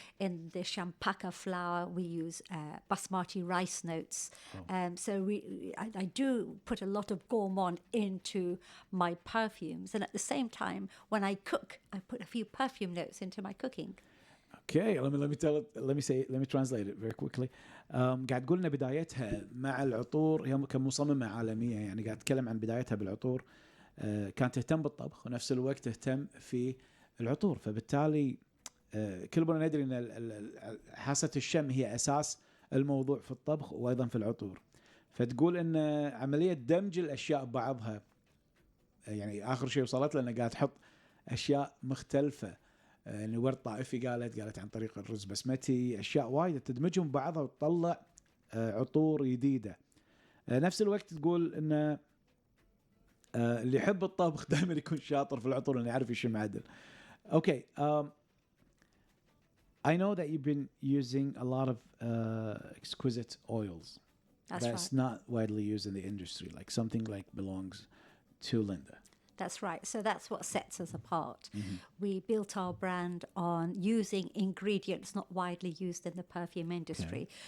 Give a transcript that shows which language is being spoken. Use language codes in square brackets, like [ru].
[en] In the champaka flower, we use basmati rice notes. So I do put a lot of gourmand into my perfumes. And at the same time, when I cook, I put a few perfume notes into my cooking. Okay, let me translate it very quickly. [ar] قاعد تقول لنا بدايتها مع العطور، هي كمصممة عالمية، يعني قاعد تتكلم عن بدايتها بالعطور. كانت تهتم بالطبخ ونفس الوقت تهتم في العطور، فبالتالي كلنا ندري ان حاسة الشم هي اساس الموضوع في الطبخ وايضا في العطور. فتقول ان عملية دمج الاشياء ببعضها، يعني اخر شيء وصلت لنا قاعد تحط اشياء مختلفة، يعني ورد طائفي قالت عن طريق الرز بسمتي، اشياء وايد تدمجهم ببعضها وتطلع عطور جديده. نفس الوقت تقول ان اللي يحب الطبخ دائما يكون شاطر في العطور لانه يعرف يشم عدل. [en] Okay, I know that you've been using a lot of exquisite oils. That's right. Not widely used in the industry, like something like belongs to Linda. That's right. So that's what sets us apart. We built our brand on using ingredients not widely used in the perfume industry. Okay.